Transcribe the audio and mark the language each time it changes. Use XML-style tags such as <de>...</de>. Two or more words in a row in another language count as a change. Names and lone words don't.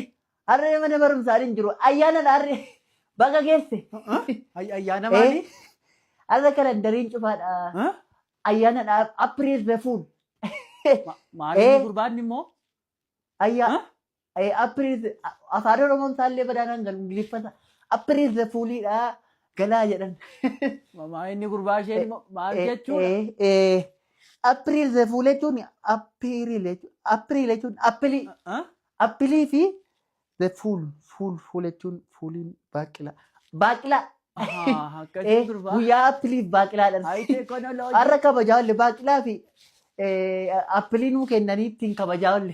<om>Harree mana barumsaa hin jiru. Ayyaana harree baga geesse. Ayyaana maali? Har'a kalendariin cufaadha. Ayyaana</om> <en>April the Fool.</en> <om>Maaliin gurbaan immoo? April afaan Oromoon isaallee badaanaan galu Ingiliffata.</om> <en>April the</en> <om>Foolidha. Galaa jedhan. Maaliin gurbaa ishee maal jechuudha?</om> <en>April the Fool</en> <om>jechuun April jechuun Appilii fi</om> <en>the Fool</en> <om>jechuun fuuliin baaqilaa. Baaqilaa. Guyyaa Appiliif baaqilaadhaan. Har'a kabajaa oolle baaqilaa fi Appilii nuu kennanii ittiin kabajaa oolle.</om>